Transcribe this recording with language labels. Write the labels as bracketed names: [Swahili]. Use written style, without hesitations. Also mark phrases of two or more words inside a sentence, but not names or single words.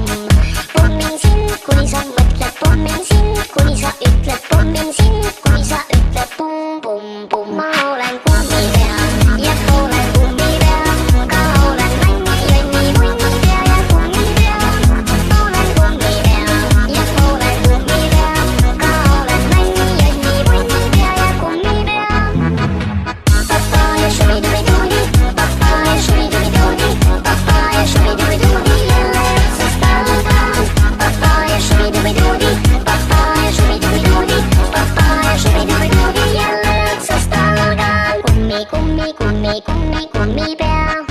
[Finnish] Pommin sinut, [Estonian] kuni sa mõtled, [Finnish] pommin sinut, [Estonian] kuni sa ütled, [Finnish] pommin sinut, [Estonian] kuni sa ütled pum, pum, pum. Ma olen kummipea ja olen kummipea, ka olen nänni, jonni, punnipea ja kummipea. Olen kummipea ja olen kummipea, ka olen nänni, jonni, punnipea ja kummipea. Papaya shubi-dubi-doobi, papaya shubi-dubi-doobi, papaya shubi-dubi-doobi, jälle otsast algas. Papaya shubi-dubi-doobi, papaya shubi-dubi-doobi, papaya shubi-dubi-doobi, jälle otsast algas. Kummi, kummi, kummi, kummi, kummipea.